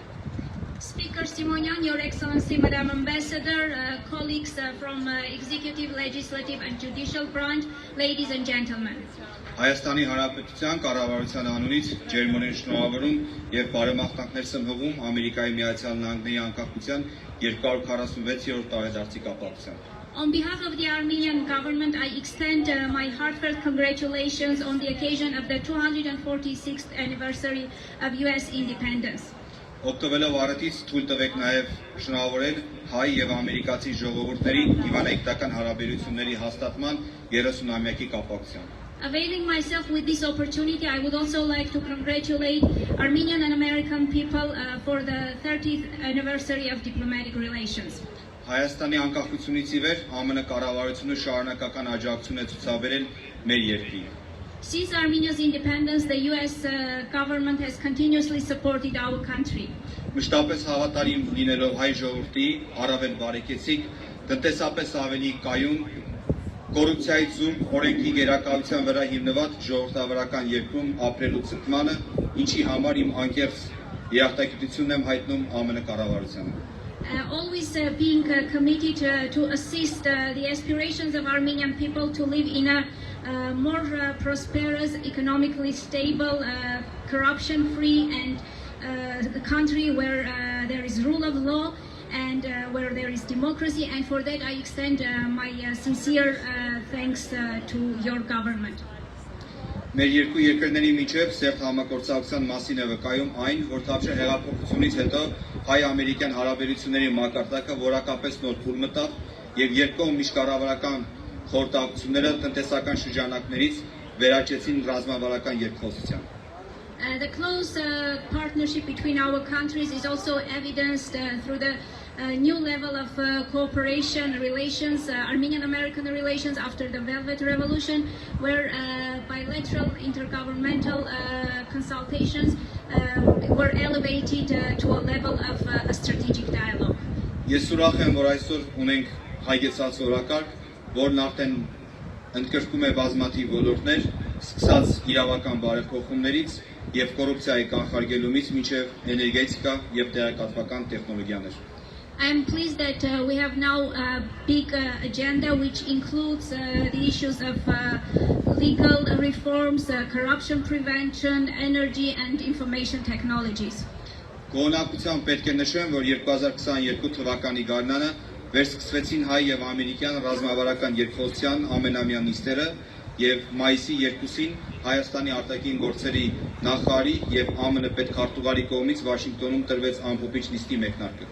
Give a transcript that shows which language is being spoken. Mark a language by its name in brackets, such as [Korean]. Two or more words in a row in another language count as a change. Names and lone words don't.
[English] Speaker Simonyan, Your Excellency, Madam Ambassador, colleagues from Executive, Legislative and Judicial Branch, ladies and gentlemen. [Armenian] Հայաստանի Հանրապետության կառավարության անունից ջերմորեն շնորհավորում եւ բարեմաղթանքներ հղում Ամերիկայի Միացյալ Նահանգների անկախության 246-րդ տարեդարձի կապակցությամբ։ [English] On behalf of the Armenian government, I extend my heartfelt congratulations on the occasion of the 246th anniversary of U.S. independence. [Armenian] Օգտվելով առիթից թույլ տվեք նաև շնորհավորել հայ եւ ամերիկացի ժողովուրդների դիվանագիտական հարաբերությունների հաստատման 30-ամյակի կապակցությամբ։ [English] Availing myself with this opportunity, I would also like to congratulate Armenian and American people for the 30th anniversary of diplomatic relations. [Armenian] Հայաստանի անկախությունից ի վեր ԱՄՆ կառավարությունը շարունակական աջակցություն է ցուցաբերել մեր երկրին։ [English] Since Armenia's independence, the U.S. government has continuously supported our country. [Armenian] Մշտապես հավատարիմ լինելով հայ ժողովրդի առավել բարեկեցիկ, տնտեսապես ավելի կայուն, կոռուպցիայից զուրկ, օրենքի գերակայության վրա հիմնված ժողովրդավարական երկրում ապրելու ցկմանը, ինչի համար իմ անկեղծ երախտագիտությունն եմ հայտնում ԱՄՆ կառավարությանը։ [English] Always being committed to assist the aspirations of Armenian people to live in a more prosperous, economically stable, corruption-free and a country where there is rule of law and where there is democracy, and for that I extend my sincere thanks to your government. [Armenian] Մեր երկու երկրների միջև սերտ համագործակցության մասին է վկայում այն, որ Թավշյա հեղափոխությունից հետո հայ-ամերիկյան հարաբերությունների մակարդակը որակապես նոր փուլ մտավ եւ երկկողմ միջկառավարական խորհրդակցությունները տնտեսական շրջանակներից վերաճեցին ռազմավարական երկխոսության։ [English] The close partnership between our countries is also evidenced through the new level of cooperation relations, Armenian-American relations after the Velvet Revolution, where bilateral intergovernmental consultations were elevated to a level of a strategic dialogue. [Armenian] Ես ուրախ եմ, որ այսօր ունենք հայեցած օրակարգ, որն արդեն ընդգրկում է բազմաթիվ ոլորտներ, սկսած իրավական բարեփոխումներից եւ կոռուպցիայի կանխարգելումից մինչեւ էներգետիկա եւ տեղեկատվական տեխնոլոգիաներ։ [English] I am pleased that we have now a big agenda which includes the issues of legal reforms, corruption prevention, energy and information technologies. [Armenian] Գոհնակությամբ պետք է նշեմ, որ 2022 թվականի գարնանը վերսկսվեցին հայ եւ ամերիկյան ռազմավարական երկխոսության ամենամյա նիստերը եւ մայիսի 2-ին Հայաստանի արտաքին գործերի նախարարի եւ ԱՄՆ պետքարտուղարի կողմից Վաշինգտոնում տրվեց ամփոփիչ նիստի մեկնարկը։